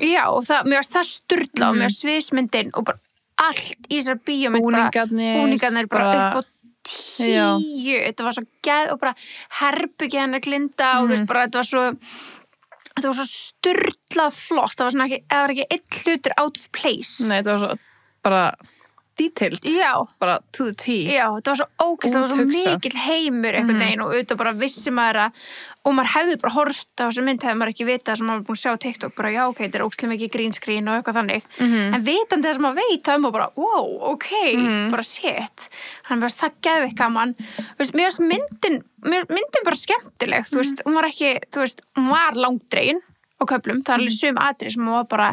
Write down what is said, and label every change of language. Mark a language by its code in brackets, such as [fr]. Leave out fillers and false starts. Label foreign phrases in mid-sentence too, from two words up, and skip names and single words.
[is] Já, og mér varst það sturla og mér varst sviðsmyndin og bara allt í þessar bíómynd, búningarnir bara upp á 10, þetta var svo geð og bara herbyggja hennar Glinda og þú veist bara þetta var svo sturlað flott, það var ekki einn hlutur [en] out of place. [is] Nei, þetta var svo bara detailed, bara [en] to the T. [is] Já, þetta var svo ógeðslega, það var svo mikill heimur einhvern veginn og auðvitað bara vissi maður og maður hefði bara hort á þessu mynd hefði maður ekki vitað sem maður búin að sjá á TikTok bara já, ok, þetta er ógeðslega mikið [en] green screen [is] og eitthvað þannig, en vitandi það sem maður veit það er maður bara, [en] wow, ok, [is] bara shit, hann verðast það geðveikt gaman, mér finnst myndin bara skemmtileg, þú veist, hún var ekki, þú veist, hún var langdregin á köflum, það er alveg sum atriði sem hún var bara